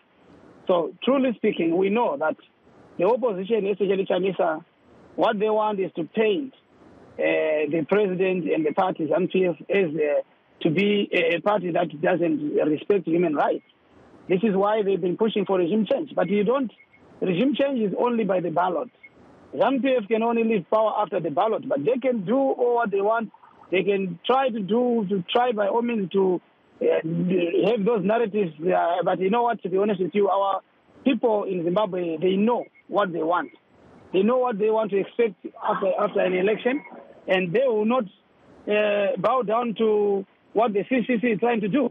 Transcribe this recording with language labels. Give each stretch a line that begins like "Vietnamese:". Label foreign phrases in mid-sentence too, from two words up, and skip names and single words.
English: So truly speaking, we know that the opposition, especially Chamisa, what they want is to paint the president and the party ZANU-PF as to be a party that doesn't respect human rights. This is why they've been pushing for regime change. But regime change is only by the ballot. ZANU-PF can only leave power after the ballot, but they can do all what they want. They can try by all means to have those narratives. But you know what, to be honest with you, our people in Zimbabwe, they know what they want. They know what they want to expect after an election, and they will not bow down to what the CCC is trying to do.